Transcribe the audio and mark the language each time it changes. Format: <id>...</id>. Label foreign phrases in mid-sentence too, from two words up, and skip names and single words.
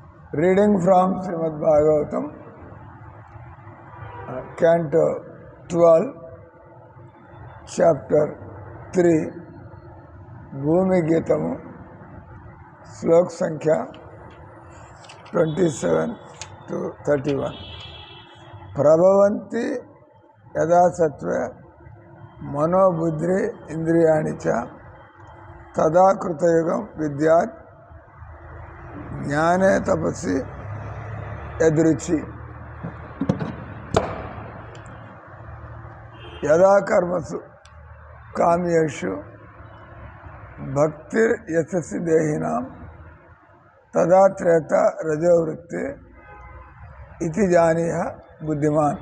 <en>Reading from Srimad Bhagavatam, Canto 12, Chapter 3, Bhumi Gitamu,</en> <te>శ్లోక సంఖ్య</te> <en>27 to 31.</en> <sa>प्रभवन्ति यदा सत्त्व मनो बुद्धि इन्द्रियाणि च तदा कृतयुगं विद्यात् జ్ఞానే తపస్సి యదృచ్చి. యదా కర్మసు కామ్యేషు భక్తిర్ యశసి దేహినాం తదా త్రేత రజోవృత్తి ఇతి జానీయ బుద్ధిమాన్.</sa>